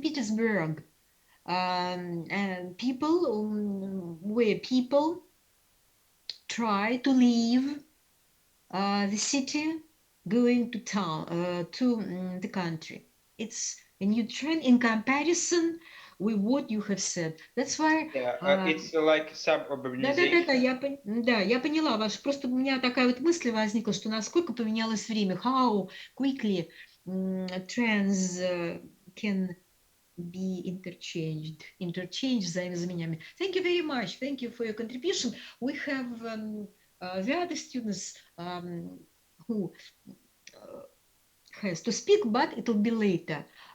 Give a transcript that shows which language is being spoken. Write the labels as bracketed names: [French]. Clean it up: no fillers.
[English] Petersburg, and where people try to leave the city, going to town, to the country. it's a new trend in comparison with what you have said. That's why... It's like suburbanization. [Russian] Да, я поняла ваш. Просто у меня такая вот мысль возникла, что насколько поменялось время. [English] How quickly trends can be interchanged взаимозаменяемыми. Thank you very much. Thank you for your contribution. We have the other students who has to speak, but it will be later.